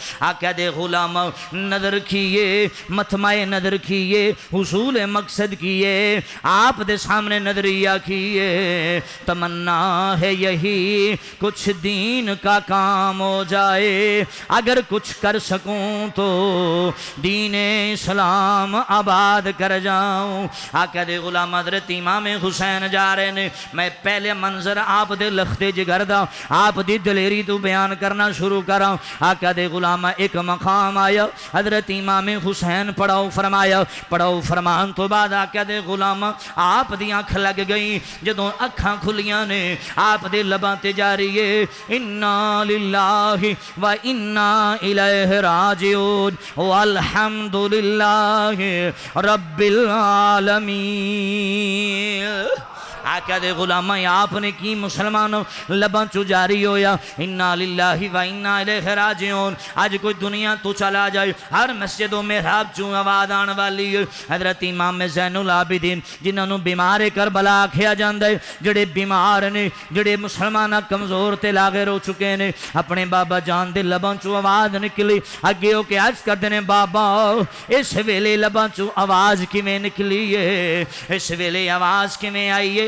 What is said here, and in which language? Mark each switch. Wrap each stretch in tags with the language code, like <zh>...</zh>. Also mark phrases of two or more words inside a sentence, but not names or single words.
<pa>ਆਕਾ ਦੇ ਗੁਲਾਮਾ ਨਜ਼ਰ ਕੀਏ, ਮਤਮਾਏ ਨਜ਼ਰ ਕੀਏ, ਹੁਸੂਲ ਮਕਸਦ ਕੀਏ, ਆਪ ਦੇ ਸਾਮਣੇ ਨਜ਼ਰੀਆ ਕੀਏ,</pa> <ur>تمنا ہے یہی کچھ دین کا کام ہو جائے، اگر کچھ کر سکوں تو دین اسلام آباد کر جاؤں.</ur> <pa>ਆਕਾ ਦੇ ਗੁਲਾਮ ਹਜ਼ਰਤ ਇਮਾਮ ਹੁਸੈਨ ਜਾ ਰਹੇ ਨੇ, ਮੈਂ ਪਹਿਲੇ ਮੰਜ਼ਰ ਆਪ ਦੇ ਲਖ਼ਤੇ ਜਿਗਰ ਦਾ ਆਪ ਦੀ ਦਲੇਰੀ ਤੋ ਬਯਾਨ ਕਰਨਾ ਸ਼ੁਰੂ ਕਰਾ। ਆਕਾ ਦੇ ਗੁਲਾਮ ਇਕ ਮਕਾਮ ਆਇਆ, ਹਜ਼ਰਤ ਇਮਾਮ ਹੁਸੈਨ ਪੜਾਓ ਫ਼ਰਮਾਇਆ, ਪੜਾਓ ਫ਼ਰਮਾਨ ਤੋ ਬਾਅਦ ਆਕਾ ਦੇ ਗੁਲਾਮ ਆਪ ਦੀ ਅੱਖ ਲਗ ਗਈ, ਜਦੋਂ ਅੱਖਾਂ ਖੁੱਲ੍ਹੀਆਂ ਨੇ ਆਪ ਦੇ ਲਬਾਂ ਤੇ ਜਾਰੀ ਹੈ</pa> <ar>إنا لله وإنا إليه راجعون والحمد لله رب العالمين.</ar> <pa>ਆਕਾ ਦੇ ਗੁਲਾਮਾ ਆਪਣੇ ਕੀ ਮੁਸਲਮਾਨ ਲਬਾਂ ਚੋ ਜਾਰੀ ਹੋਇਆ</pa> <ar>إنا لله وإنا إليه راجعون.</ar> <pa>ਅੱਜ ਕੋਈ ਦੁਨੀਆ ਤੋ ਚਲਾ ਜਾਏ, ਹਰ ਮਸਜਿਦ ਵ ਮਿਹਰਾਬ ਚੋ ਆਵਾਜ਼ ਆਉਣ ਵਾਲੀ ਹੈ ਹਜ਼ਰਤ ਇਮਾਮ ਜ਼ੈਨੁਲ ਆਬਿਦੀਨ ਜਿਨ੍ਹਾਂ ਨੇ ਬੀਮਾਰ ਕਰਬਲਾ ਆਖਿਆ ਜਾਂਦਾ ਹੈ, ਜੜੇ ਬੀਮਾਰ ਨੇ, ਜੜੇ ਮੁਸਲਮਾਨ ਕਮਜ਼ੋਰ ਤੇ ਲਾਗਰ ਹੋ ਚੁੱਕੇ ਨੇ, ਆਪਣੇ ਬਾਬਾ ਜਾਨ ਦੇ ਲਬਾਂ ਚੋ ਆਵਾਜ਼ ਨਿਕਲੀ, ਅੱਗੇ ਹੋ ਕੇ ਅਰਜ਼ ਕਰਦੇ ਨੇ ਬਾਬਾ ਇਸ ਵੇਲੇ ਲਬਾਂ ਚੋ ਆਵਾਜ਼ ਕਿਵੇਂ ਨਿਕਲੀ ਹੈ, ਇਸ ਵੇਲੇ ਆਵਾਜ਼ ਕਿਵੇਂ ਆਈ ਹੈ।</pa>